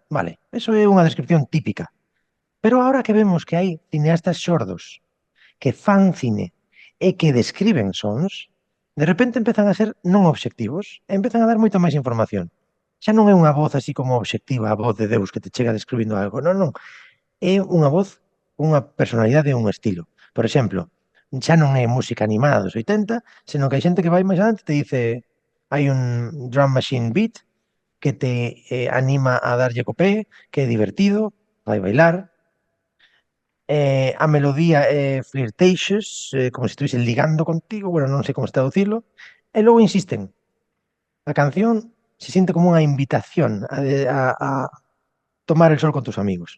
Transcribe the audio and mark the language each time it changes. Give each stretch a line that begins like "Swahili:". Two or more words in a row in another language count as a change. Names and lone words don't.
Galician: Vale, eso é unha descripción típica. Pero ahora que vemos que hai cineastas sordos que fan cine e que describen sons, de repente empezan a ser non obxectivos e empezan a dar moita máis información. Xa non é unha voz así como obxectiva, a voz de Deus que te chega describindo algo. Non, non. É unha voz, unha personalidade e un estilo. Por exemplo, xa non é música animada dos 80, senón que hai xente que vai máis adiante e te dice hai un
English: drum machine beat
Galician: que te anima a darlle co pé, que é divertido, vai bailar. A melodía é flirtatious, como se estuviese ligando contigo, bueno, non sei como está a dicirlo, e logo insisten. A canción
Spanish: se siente
Galician: como unha invitación a
Spanish: tomar el sol con tus amigos.